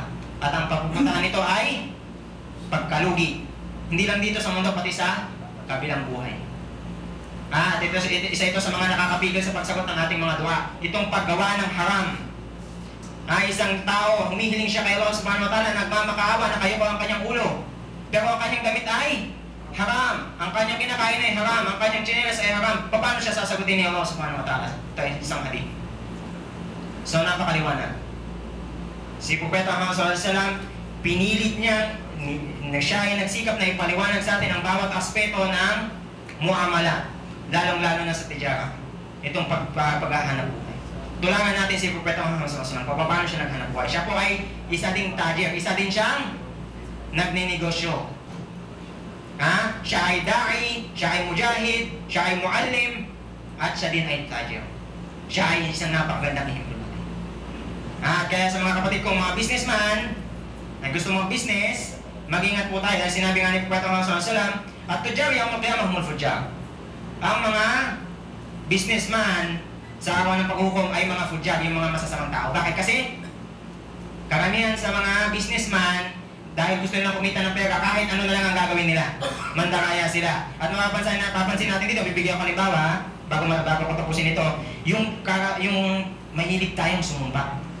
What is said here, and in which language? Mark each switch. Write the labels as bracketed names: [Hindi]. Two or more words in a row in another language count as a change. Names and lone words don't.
[Filipino] At ang papupuntahan nito ay pagkalugi. Hindi lang dito sa mundo, pati sa kabilang buhay. At isa ito sa mga nakakapigil sa pagsagot ng ating mga dua. Itong paggawa ng haram. Isang tao, humihiling siya kay Allah [Arabic] سبحانه وتعالى, [Filipino] nagmamakaawa na kayo pa ang kanyang ulo. Pero ang kanyang gamit ay haram. Ang kanyang kinakain ay haram. Ang kanyang chinelas ay haram. Paano siya sasagutin ni Allah [Arabic] سبحانه وتعالى? [Filipino] Ito ay isang hadith. So napakaliwanag. Si Propeta Muhammad [Arabic] صلى الله عليه وسلم, [Filipino] pinilit niya na siya ay nagsikap na ipaliwanag sa atin ang bawat aspeto ng muamala, lalong-lalo na sa tijara. Itong paghahanap buhay. Tulangan natin si Propeta Muhammad [Arabic] صلى الله عليه وسلم, [Filipino] paano siya naghanap buhay. Siya po ay isa ding tajir, isa din siyang nagninegosyo. Siya ay da'i, siya ay mujahid, siya ay muallim, at siya din ay tajir. Siya ay isang napakagandang ehemplo natin. Kaya sa mga kapatid kong mga businessman na gusto mong business, mag-ingat po tayo. Dahil sinabi nga ni Propeta Muhammad [Arabic] صلى الله عليه وسلم, التجار يوم القيامة هم الفجار. [Filipino] Ang mga businessman sa araw ng paghukom ay mga fujjar, yung mga masasamang tao. Bakit? Kasi karamihan sa mga businessman, dahil gusto nilang kumita ng pera, kahit ano na lang ang gagawin nila. Mandaraya sila. At mapapansin natin dito, bibigyan ko halimbawa, bago ko tapusin ito, yung mahilig tayong sumumpa.